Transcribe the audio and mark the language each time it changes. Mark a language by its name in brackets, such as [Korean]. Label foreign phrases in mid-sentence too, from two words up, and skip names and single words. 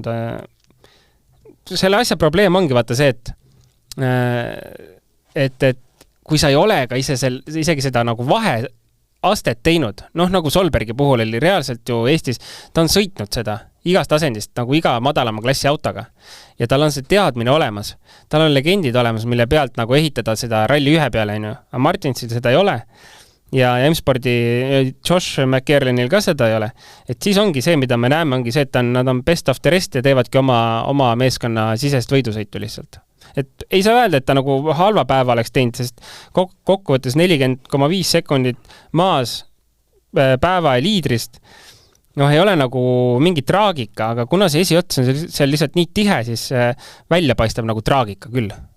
[Estonian] Selle asja probleem ongi vaata see, et kui sa ei ole ka isegi seda nagu vaheastet teinud, noh nagu Solbergi puhul oli reaalselt ju Eestis, ta on sõitnud seda igast asendist, nagu iga madalama klassi autoga. Ja tal on see teadmine olemas. Tal on legendid olemas, mille pealt nagu ehitada seda Rally 1 peale, aga Martinsil seda ei ole. Ja M-spordi Josh McKerlinil ka seda ei ole. Et siis ongi see, mida me näeme, ongi see, et nad on [English] best of the rest [Estonian] ja teevadki oma meeskonna sisest võidusõitu lihtsalt. Et ei saa öelda, et ta nagu halva päeva oleks teinud, sest kokkuvõttes 40,5 sekundit maas päeva ja liidrist, noh, ei ole nagu mingi traagika, aga kuna see esiots on seal lihtsalt nii tihe, siis välja paistab nagu traagika küll.